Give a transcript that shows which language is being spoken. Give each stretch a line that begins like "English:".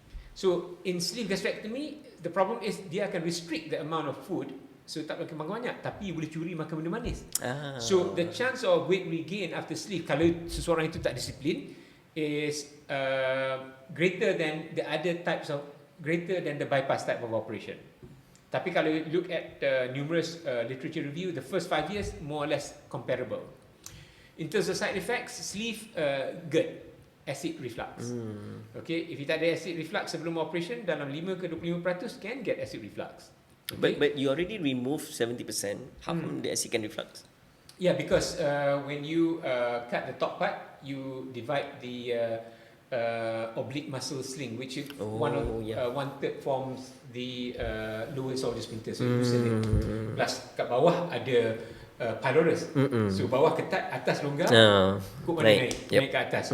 English: So in sleeve gastrectomy, the problem is
Malay: dia akan
English: restrict the amount of food
Malay: so tak boleh makan banyak, tapi you boleh curi makan benda manis. Ah.
English: So the chance of weight regain after sleep
Malay: kalau seseorang itu tak disiplin
English: is greater than the bypass type of operation.
Malay: Tapi kalau
English: you look at numerous literature review, the first 5 years more or less comparable. In terms of side effects, sleeve GERD, acid reflux. Okay, if you
Malay: tak ada
English: acid reflux sebelum operation,
Malay: dalam
English: 5 ke 25% can get acid reflux. Okay? But you already removed 70%. How come the acid can reflux? Yeah, because when you cut the top part, you divide the oblique muscle sling, which is one third forms the lower esophagus sphincter. So you loosen it. Plus
Malay: kat bawah ada
English: pylorus.
Malay: So bawah ketat, atas longgar, ikut mana naik ke atas.